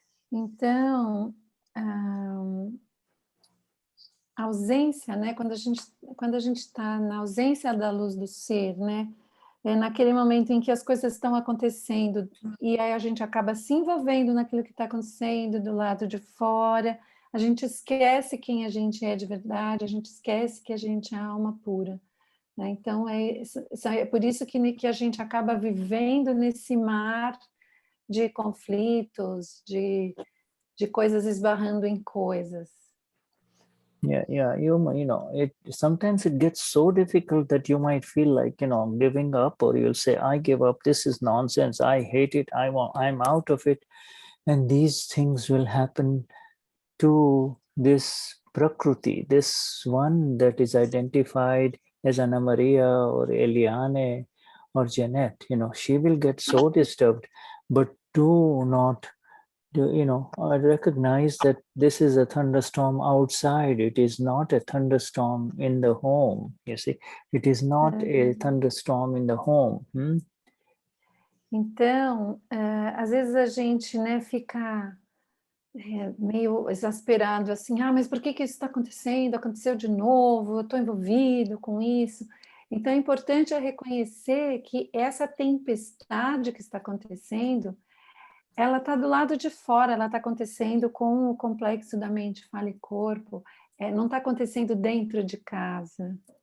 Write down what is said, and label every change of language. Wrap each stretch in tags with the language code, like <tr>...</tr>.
<pt>Então, a ausência, né, quando a gente está na ausência da luz do ser, né, é naquele momento em que as coisas estão acontecendo e aí a gente acaba se envolvendo naquilo que está acontecendo do lado de fora, a gente esquece quem a gente é de verdade, a gente esquece que a gente é alma pura, né? Então é por isso que a gente acaba vivendo nesse mar de conflitos, de coisas esbarrando em coisas.</pt> <en>Yeah, sometimes it gets so difficult that you might feel like, giving up, or you'll say, I give up, this is nonsense, I hate it, I'm out of it. And these things will happen to this Prakriti, this one that is identified as Anna Maria or Eliane or Jeanette. She will get so disturbed, but do not, I recognize that this is a thunderstorm outside. It is not a thunderstorm in the home. You see, it is not a thunderstorm in the home.</en> <pt>Então, às vezes a gente, né, fica meio exasperado, assim, mas por que isso está acontecendo? Aconteceu de novo, eu estou envolvido com isso. Então, é importante reconhecer que essa tempestade que está acontecendo, ela está do lado de fora, ela está acontecendo com o complexo da mente, fala e corpo, não está acontecendo dentro de casa.</pt>